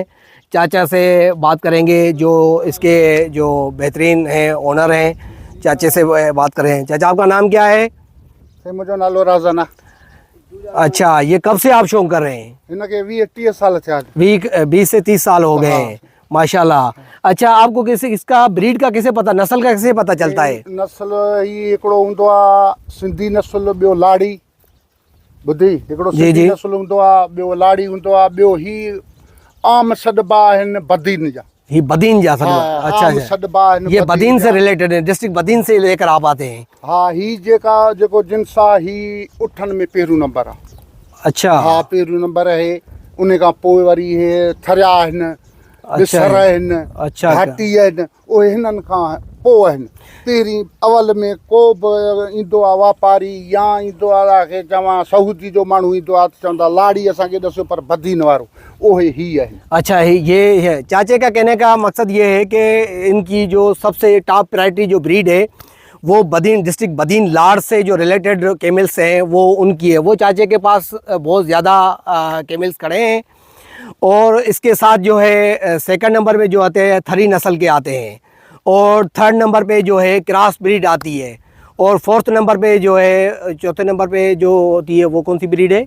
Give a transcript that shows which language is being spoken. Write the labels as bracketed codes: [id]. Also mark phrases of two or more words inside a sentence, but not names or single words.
[ur] چاچا سے بات کریں گے جو اس کے جو بہترین ہیں اونر ہیں، چاچے سے بات کریں. چاچا آپ کا نام کیا ہے? [sd] मुझे नालो राजाना। [ur] اچھا، یہ کب سے آپ شوق کر رہے ہیں? ان کے 20-30 سال تھے۔ آج 20 سے 30 سال ہو گئے ہیں ماشاءاللہ۔ اچھا، آپ کو کسی اس کا بریڈ کا کیسے پتا، نسل کا کیسے پتا چلتا ہے? [sd] नस्ल ही एकड़ो हुंदो आ सिंधी नस्ल, बियो लाड़ी बुधी। एकड़ो सिंधी नस्ल हुंदो आ, बियो लाड़ी हुंदो आ, बियो ही आम सडबा आहिनि बदीन जा। ही बदीन जा सडबा। अच्छा, सडबा आहिनि, [ur] یہ بدین سے ریلیٹڈ ہے، ڈسٹرکٹ بدین سے لے کر آپ آتے ہیں? [sd] हाँ, ही जेका जेको जिन्स आ ही उठन में पेरू नंबर आ। [ur] اچھا, ہاں، پیرو نمبر ہے. [sd] उन खां पोइ वरी हे थरिया आहिनि, बिसर आहिनि, [ur] اچھا, [sd] घाटी आहिनि, उहे हिननि खां पोइ आहिनि। पहिरीं अवल में को बि ईंदो आहे वापारी या ईंदो आहे खे चवां सऊदी जो माण्हू ईंदो आहे त चवंदा लाड़ी असांखे ॾिसो, पर बदीन वारो उहे ही आहिनि। [ur] اچھا، یہ ہے چاچے کا کہنے کا مقصد یہ ہے کہ ان کی جو سب سے [en] top priority [ur] جو بریڈ ہے وہ بدین ڈسٹرکٹ بدین لاڑ سے جو ریلیٹڈ کیملز ہیں وہ ان کی ہے. وہ چاچے کے پاس بہت زیادہ کیملز کھڑے ہیں. اور اس کے ساتھ جو ہے سیکنڈ نمبر پے جو آتے ہیں تھری نسل کے آتے ہیں، اور تھرڈ نمبر پے جو ہے [en] cross breed [ur] آتی ہے، اور فورتھ نمبر پے جو ہے، چوتھے نمبر پے جو ہوتی ہے وہ کون سی بریڈ ہے?